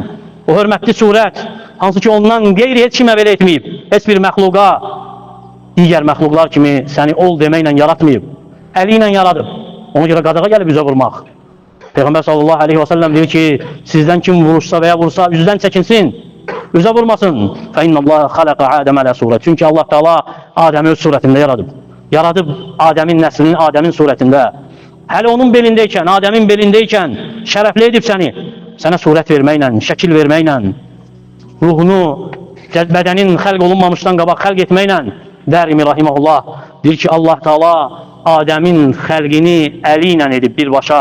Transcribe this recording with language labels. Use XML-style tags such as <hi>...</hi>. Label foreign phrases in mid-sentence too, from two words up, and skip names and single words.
<az>O hörmətli surət, hansı ki ondan qeyri heç kimə belə etməyib, heç bir məxluqa, digər məxluqlar kimi səni ol deməklə yaratmayıb, əli ilə yaradıb. Ona görə qadağa gəlib üzə vurmaq. Peyğəmbər</az> <ar>صلى الله عليه وسلم</ar> <az>deyir ki, sizdən kim vurursa və ya vursa üzdən çəkinsin, üzə vurmasın.</az> <ar>فَاِنَّ اللّٰهَ خَلَقَ عَادَمَ عَلَى surət.</ar> <az>Çünki Allah Teala Adəmi öz surətində yaradıb. Yaradıb Adəmin nəslini Adəmin surətində. Hələ onun belindəykən, Adəmin belindəykən şərəfli edib səni. Sənə surət verməklə, şəkil verməklə, ruhunu bədənin xəlq olunmamışdan qabaq xəlq etməklə Dərimi rahiməhullah deyir ki, Allah Teala Adəmin xəlqini əli ilə edib birbaşa.</az>